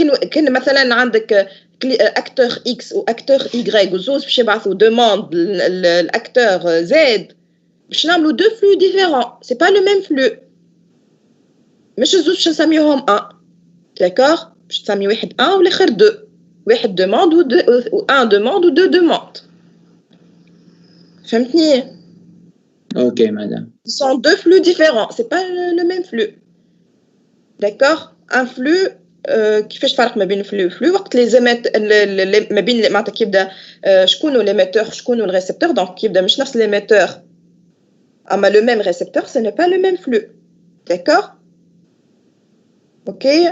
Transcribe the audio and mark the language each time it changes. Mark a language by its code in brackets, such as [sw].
[ar] كان مثلا عندك [fr] acteur X ou acteur Y [ar] وزوز باش يبعثوا [fr] demande l'acteur Z [ar] باش نعملوا [fr] deux flux différents c'est pas le même flux [ar] مش زوز باش نسميوهم [fr] un d'accord [ar] باش تسمي واحد 1 والاخر 2 واحد [fr] demande ou un demande ou deux demandes [ar] فهمتني [fr] Ok, madame. Ce sont deux flux différents, c'est pas le même flux. D'accord? Un flux [ar] كيفاش فرق ما بين [fr] flux وflux وقت les [ar] ما بين معناتها كيبدا شكون [fr] l'émetteur [ar] شكون الريسبتور [fr] donc [ar] كيبدا مش نفس [fr] l'émetteur اما le même récepteur ce n'est pas le même flux. D'accord? OK?